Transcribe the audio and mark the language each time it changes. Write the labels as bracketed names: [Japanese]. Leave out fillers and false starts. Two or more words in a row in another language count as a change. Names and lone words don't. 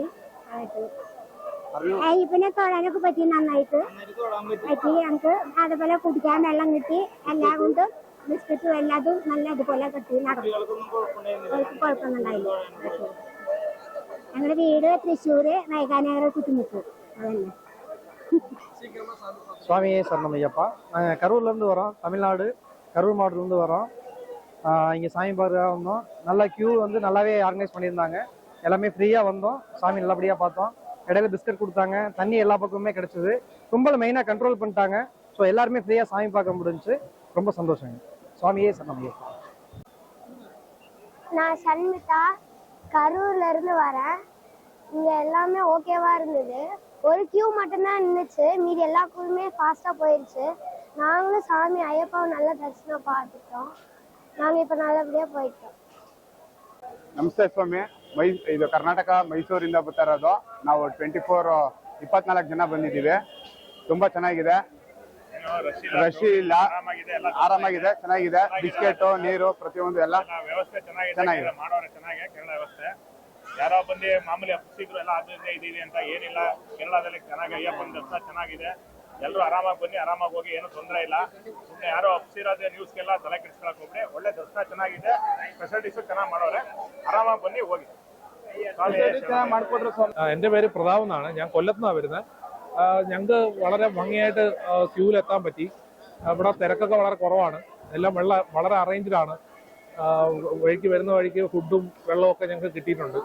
[Malayalam] അയ്യപ്പനെ തൊഴാനൊക്കെ പറ്റി, നന്നായിട്ട് പറ്റി ഞങ്ങൾക്ക്. അതുപോലെ കുടിക്കാൻ വെള്ളം കിട്ടി, എല്ലാം കൊണ്ടും ബിസ്ക്കറ്റും എല്ലാതും നല്ല അതുപോലെ കിട്ടി. കുഴപ്പമൊന്നുണ്ടായില്ല. ഞങ്ങളുടെ വീട് തൃശ്ശൂര് വൈകാനഗർ കുറ്റിമുക്ക്. അതന്നെ. [Tamil] சுவாமியே சரணம் ஐயப்பா. நாங்கள் கரூர்லேருந்து வரோம், தமிழ்நாடு கரூர் மாவட்டத்துலேருந்து வரோம். இங்கே சாமி பார்க்க வந்தோம். நல்லா கியூ வந்து நல்லாவே ஆர்கனைஸ் பண்ணியிருந்தாங்க. எல்லாமே ஃப்ரீயாக வந்தோம், சாமி நல்லபடியாக பார்த்தோம். இடையில பிஸ்கட் கொடுத்தாங்க, தண்ணி எல்லா பக்கமுமே கிடைச்சிது. கும்பலை மெயினாக கண்ட்ரோல் பண்ணிட்டாங்க. ஸோ எல்லாருமே ஃப்ரீயாக சாமி பார்க்க முடிஞ்சுச்சு. ரொம்ப சந்தோஷங்க. சுவாமியே சரணம் ஐயப்பா. நான் சண்மிதா, கரூர்ல இருந்து வரேன். இங்க எல்லாமே ஓகேவா இருந்தது. ஒரு கியூ மட்டும்தான் நின்றுச்சு, மீதி எல்லா கியூமே ஃபாஸ்டா போயிடுச்சு. நாங்களும் சாமி ஐயப்பாவை நல்ல தரிசனம் பார்த்துட்டோம். நாங்கள் இப்போ நல்லபடியா போயிட்டோம். [Kannada] ನಮಸ್ತೆ ಸ್ವಾಮಿ. ಇದು ಕರ್ನಾಟಕ ಮೈಸೂರಿಂದ ಬರ್ತಾ ಇರೋದು. ನಾವು 24 ಜನ ಬಂದಿದ್ದೀವಿ. ತುಂಬಾ ಚೆನ್ನಾಗಿದೆ, ರಶ್ ಇಲ್ಲ, ಆರಾಮಾಗಿದೆ, ಚೆನ್ನಾಗಿದೆ. ಬಿಸ್ಕೆಟ್, ನೀರು, ಪ್ರತಿಯೊಂದು ಎಲ್ಲ ವ್ಯವಸ್ಥೆ ಚೆನ್ನಾಗಿದೆ. ಮಾಡೋರೆ ಚೆನ್ನಾಗಿದೆ ಕೇರಳ ವ್ಯವಸ್ಥೆ. ಯಾರೋ ಬಂದು ಮಾಮೂಲಿ ಅಪ್ಸಿದ್ರು ಎಲ್ಲ ಆದ್ರೆ ಇದೆ ಅಂತ ಏನಿಲ್ಲ. ಕೇರಳದಲ್ಲಿ ಚೆನ್ನಾಗಿ ಅಯ್ಯಪ್ಪನ ದರ್ಶನ ಚೆನ್ನಾಗಿದೆ. ಎಲ್ಲರೂ ಆರಾಮಾಗಿ ಬನ್ನಿ, ಆರಾಮಾಗಿ ಹೋಗಿ, ಏನು ತೊಂದರೆ ಇಲ್ಲ. ಸುಮ್ಮನೆ ಯಾರೋ ಅಪ್ಸಿರೋದೇ ನ್ಯೂಸ್ಗೆಲ್ಲ ತಲೆ ಕೆಡಿಸ್ಕೊಳಕ್ ಹೋಗ್ಬಿಡಿ. ಒಳ್ಳೆ ദർശനം ಚೆನ್ನಾಗಿದೆ, ഫെസിലിറ്റീസ് ಚೆನ್ನಾಗಿ ಮಾಡೋರೆ. ಆರಾಮಾಗಿ ಬನ್ನಿ ಹೋಗಿ. [Malayalam] എൻ്റെ പേര് പ്രതാപ് എന്നാണ്. ഞാൻ കൊല്ലത്തുനിന്നാണ് വരുന്നത്. ഞങ്ങൾക്ക് വളരെ ഭംഗിയായിട്ട് ക്യൂവിലെത്താൻ പറ്റി. ഇവിടെ തിരക്കൊക്കെ വളരെ കുറവാണ്. എല്ലാം വളരെ അറേഞ്ച്ഡാണ്. വഴിക്ക് വരുന്ന വഴിക്ക് ഫുഡും വെള്ളവും ഒക്കെ ഞങ്ങൾക്ക് കിട്ടിയിട്ടുണ്ട്.